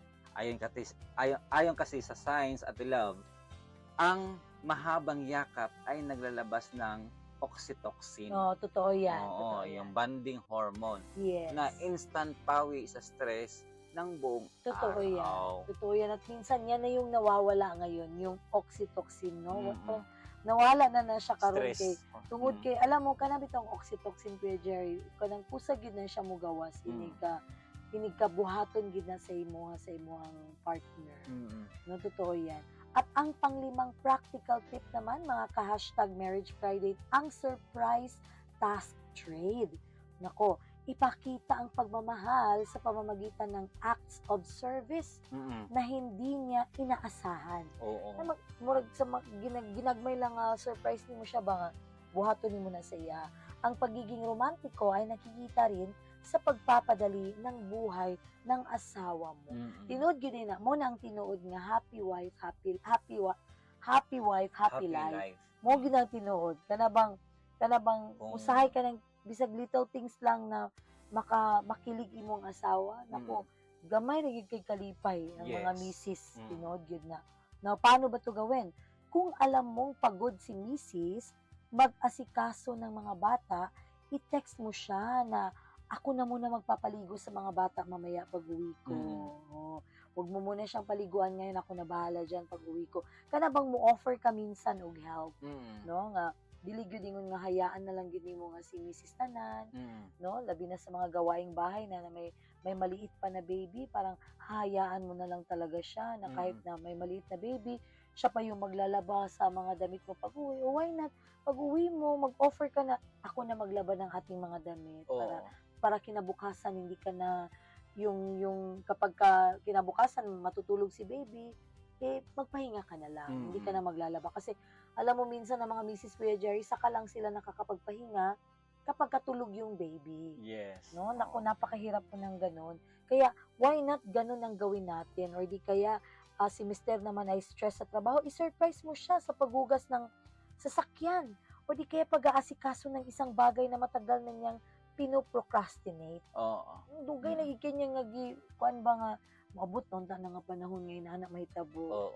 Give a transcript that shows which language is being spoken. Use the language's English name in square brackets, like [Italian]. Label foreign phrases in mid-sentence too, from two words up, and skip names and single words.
[Filipino] Ayon kasi sa science at love, ang mahabang yakap ay naglalabas ng oxytocin. Totoo yan. Yung bonding hormone [English] Yes. [Filipino] na instant pawi sa stress ng buong Totoo yan. araw. Totoo yan. At minsan yan na yung nawawala ngayon, yung oxytocin, no? Mm-mm. [Cebuano] Nawala na siya karon kay Stress. tungod kay [Filipino] alam mo [Cebuano] kanang bitong oxytocin Kuya Jerry kanang pusa gid na siya mogawas inig ka buhaton gid na sa imuhang partner. [Filipino] No, totoo yan. At ang panglimang practical tip naman mga ka-hashtag Marriage Friday, ang [English] surprise task trade. [Filipino] Nako, ipakita ang pagmamahal sa pamamagitan ng [English] acts of service [Filipino] na hindi niya inaasahan. [Cebuano] Na murag sa ginagmay lang surprise nimo siya ba nga buhaton nimo na sa iya. [Filipino] Ang pagiging romantiko ay nakikita rin sa pagpapadali ng buhay ng asawa mo. [Cebuano] Tinuod gyud na mo nang tinuod nga [English] happy wife, happy life. [Cebuano] Mo gyud ang tinuod kana bang usahay ka ng bisag [English] little things [Cebuano] lang na makilig imong asawa. Nako, gamay ra gyud kay kalipay ang mga misis tinuod gyud na. [Filipino] Now, paano ba to gawin? Kung alam mong pagod si misis, mag-asikaso ng mga bata, i-text mo siya na ako na muna magpapaligo sa mga bata mamaya pag-uwi ko. Huwag mo muna siyang paliguan ngayon, ako na bahala dyan pag-uwi ko. [Cebuano] Kana bang mo offer ka minsan og help, no? Nga dili gyud ingon nga [Filipino] hayaan na lang [Cebuano] gyud nimo nga si Mrs. Tanan, no? [Filipino] Labi na sa mga gawaing bahay na may maliit pa na baby, parang hayaan mo na lang talaga siya na kahit na may maliit na baby, siya pa yung maglalaba sa mga damit mo pag-uwi. O [English] why not? [Filipino] Pag-uwi mo, mag-offer ka na, ako na maglaba ng ating mga damit para kinabukasan hindi ka na yung kapag kinabukasan matutulog si baby, magpahinga ka na lang. Hindi ka na maglalaba kasi alam mo minsan ng mga misis Kuya Jerry, saka lang sila nakakapagpahinga kapag katulog yung baby. Yes. No? Naku, napakahirap po ng ganun. Kaya, [English] why not [Filipino] ganun ang gawin natin? Or di kaya, si Mr. naman ay stress sa trabaho, i-surprise mo siya sa paghugas ng sasakyan. O di kaya pag-aasikaso ng isang bagay na matagal na niyang pinoprocrastinate. [Cebuano] Dugay na gikin nga kuan ba nga maabot noon ta nga panahon ngayon na anak mahitabo.